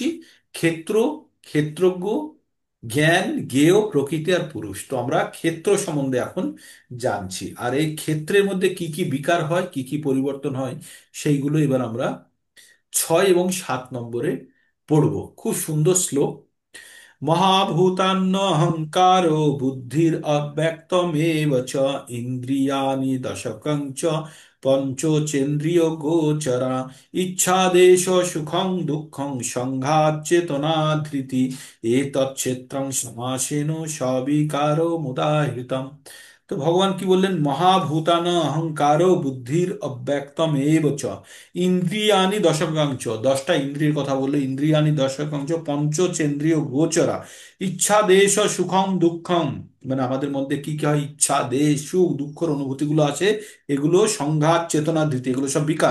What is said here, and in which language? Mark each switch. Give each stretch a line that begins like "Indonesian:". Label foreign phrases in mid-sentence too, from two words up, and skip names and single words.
Bangla: ক্ষেত্র, ক্ষেত্রজ্ঞ, জ্ঞান, জ্ঞেয়, প্রকৃতি আর পুরুষ। তো আমরা ক্ষেত্র সম্বন্ধে এখন জানছি, আর এই ক্ষেত্রের মধ্যে কি কি বিকার হয়, কি কি পরিবর্তন হয়, সেইগুলো এবার আমরা 6 এবং 7 নম্বরে পড়ব। খুব সুন্দর শ্লোক।
Sanskrit: महाभूतान्नहङ्कारो बुद्धिरव्यक्तमेव च इन्द्रियाणि दशकं च पञ्चचेन्द्रियगोचरा इच्छादेश सुखं दुःखं संघातचेतना धृति एतच्क्षेत्रं समासेन सविकारो मुदाहृतम्।
Bangla: তো ভগবান কি বললেন?
Sanskrit: মহাভূতান অহংকারো বুদ্ধির অব্যক্তম এব চ ইন্দ্রিয়ানি দশকাংশ,
Bangla: 10টা ইন্দ্রিয়ের কথা বললো।
Sanskrit: ইন্দ্রিয়ানি দশকাংশ পঞ্চচেন্দ্রিয় গোচরা ইচ্ছা দেশ সুখম দুঃখম,
Bangla: মানে আমাদের মধ্যে কি কি হয়, ইচ্ছা দেশ সুখ দুঃখের অনুভূতিগুলো আছে, এগুলো সংঘাত চেতনা ধৃতি, এগুলো সব বিকার।